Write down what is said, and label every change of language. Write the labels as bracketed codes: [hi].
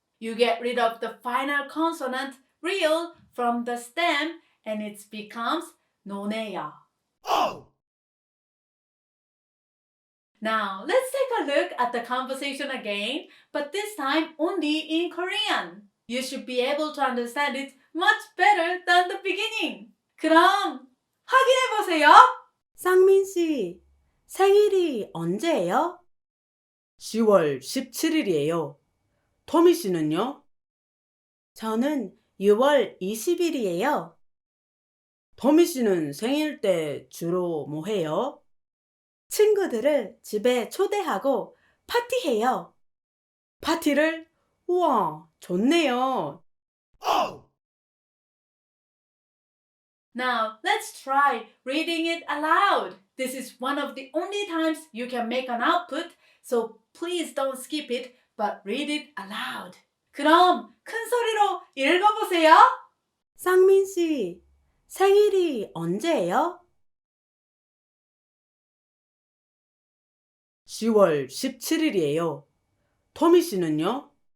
[en] You get rid of the final consonant real from the stem and it becomes 노네요. Oh! Now, let's take a look at the conversation again, but this time only in Korean. You should be able to understand it much better than the beginning. [ko] 그럼 확인해보세요. 쌍민 씨, 생일이 언제예요? 10월 17일이에요. 토미 씨는요? 저는 6월 20일이에요. 토미 씨는 생일 때 주로 뭐 해요? 친구들을 집에 초대하고 파티해요. 파티를? 우와, 좋네요. [en] Now, let's try reading it aloud. This is one of the only times you can make an output, so please don't skip it, but read it aloud. [ko] 그럼 큰 소리로 읽어보세요. 쌍민 씨, 생일이 언제예요? 10월 17일이에요. 토미 씨는요?